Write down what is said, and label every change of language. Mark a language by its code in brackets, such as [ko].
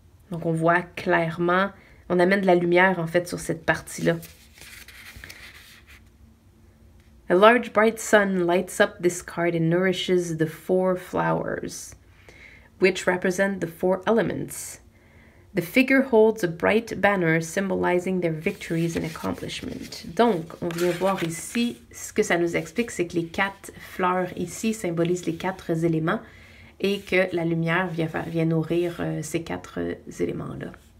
[fr] Donc on voit clairement, on amène de la lumière en fait sur cette partie-là. [en] A large bright sun lights up this card and nourishes the 4 flowers, which represent the 4 elements. The figure holds a bright banner symbolizing their victories and accomplishment. [fr] Donc, on vient voir ici, ce que ça nous explique, c'est que les 4 fleurs ici symbolisent les 4 éléments et que la lumière vient nourrir ces 4 éléments-là.